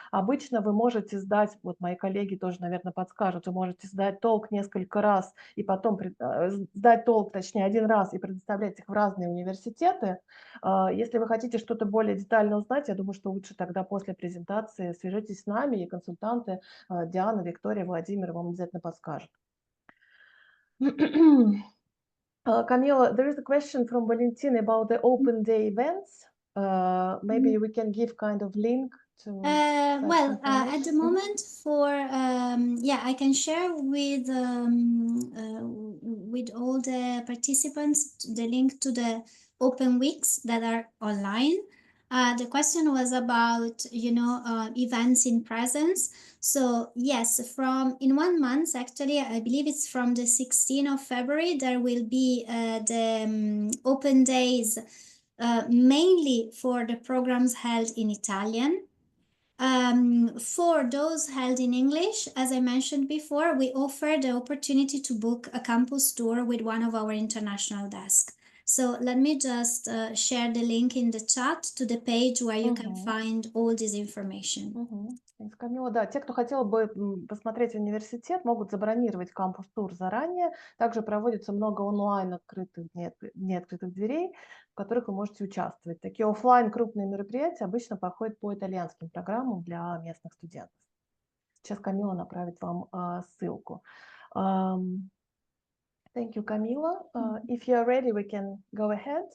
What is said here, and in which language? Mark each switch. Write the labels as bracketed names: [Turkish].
[Russian] Обычно вы можете сдать, вот мои коллеги тоже, наверное, подскажут, вы можете сдать TOEIC несколько раз, и потом сдать TOEIC, точнее, один раз, и предоставлять их в разные университеты. Если вы хотите что-то более детально узнать, я думаю, что лучше тогда после презентации свяжитесь с нами, и консультанты Диана, Виктория, Владимир вам обязательно подскажут. [English] Camila, there is a question from Valentina about the open day events. Maybe we can give kind of link to well, at the moment yeah, I can share with all the participants the link to the open weeks that are online. The question was about, events in presence. So yes, in 1 month, actually, I believe it's from the 16th of February, there will be the open days, mainly for the programs held in Italian. For those held in English, as I mentioned before, we offer the opportunity to book a campus tour with one of our international desks. So let me just share the link in the chat to the page where you can find all this information. [Russian] Камила, да, те, кто хотел бы посмотреть университет, могут забронировать кампус-тур заранее. Также проводится много онлайн открытых дней открытых дверей, в которых вы можете участвовать. Такие офлайн крупные мероприятия обычно проходят по итальянским программам для местных студентов. Сейчас Камила направит вам ссылку. [English] Thank you, Camila. If you're ready, we can go ahead.